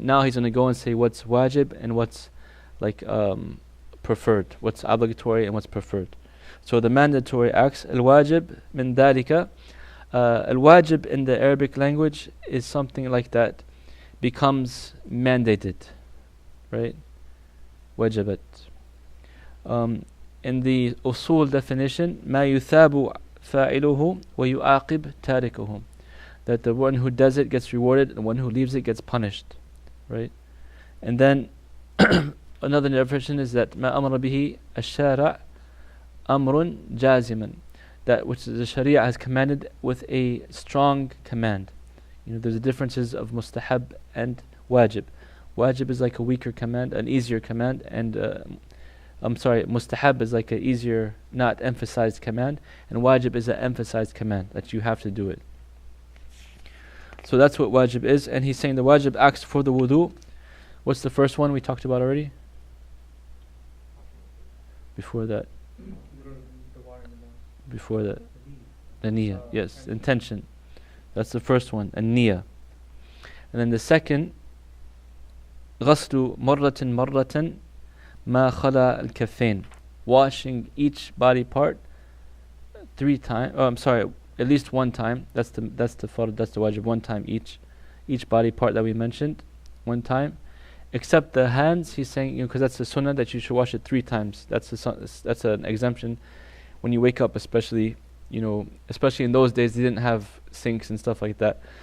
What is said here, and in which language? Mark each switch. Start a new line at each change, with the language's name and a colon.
English: Now he's going to go and say what's wajib and what's like preferred, what's obligatory and what's preferred. So the mandatory acts,
Arabic: al-wajib min dhalika.
English: Al-wajib in the Arabic language is something like that becomes mandated, right? Wajabat. In the usul definition,
Arabic: ما يثاب فاعله ويعاقب تاركه.
English: That the one who does it gets rewarded and the one who leaves it gets punished, right? And then another definition is that
Arabic: ما أمر به الشارع أمر جازما.
English: That which the Sharia has commanded with a strong command. You know, there's the differences of mustahab and wajib. Wajib is like a weaker command, an easier command, and mustahab is like an easier, not emphasized command, and wajib is an emphasized command, that you have to do it. So that's what wajib is, and he's saying the wajib acts for the wudu. What's the first one we talked about already? Before that. The niyyah, yes, intention. That's the first one, a niyyah. And then the second,
Arabic: غسل مرة ما خلا الكفين.
English: Washing each body part 3 times. At least 1 time. That's the fard, that's the wajib. 1 time each body part that we mentioned, 1 time. Except the hands, he's saying, because that's the sunnah that you should wash it 3 times. That's an exemption. When you wake up, especially in those days, they didn't have sinks and stuff like that.